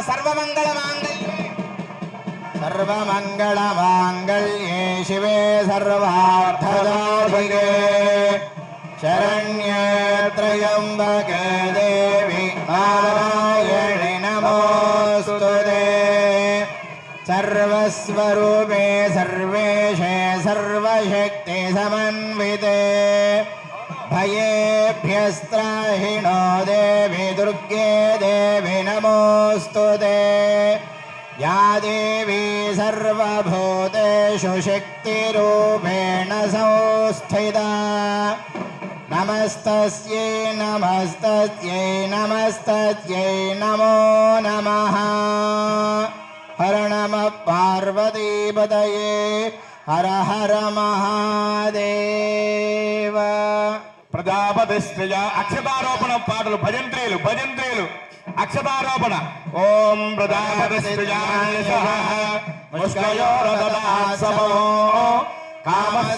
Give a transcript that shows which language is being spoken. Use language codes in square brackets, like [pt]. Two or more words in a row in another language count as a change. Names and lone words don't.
[sa] సర్వమంగళ మాంగళ్యే సర్వమంగళ మాంగళ్యే శివే సర్వార్థదాధికే శరణ్యే త్రయంబకే దేవి నారాయణి నమోస్తుతే. సర్వస్వరూపే సర్వేశే సర్వశక్తి సమన్వితే భయేభ్యస్త్రాహిణో దేవి దుర్గే దేవి నమోస్తుతే. या देवी सर्वभूतेषु शक्तिरूपेण संस्थिता नमस्तस्यै नमस्तस्यै नमस्तस्यै नमो नमः. హర నమ పార్వతీపతయే హర హర మహాదేవ. ప్రజాపతి శ్రేయ [te] అక్షతారోపణ పాటలు భజంత్రీలు అక్షతారోపణ. [sa] ఓం ప్రజాపతి శ్రేయాసమో కామస్య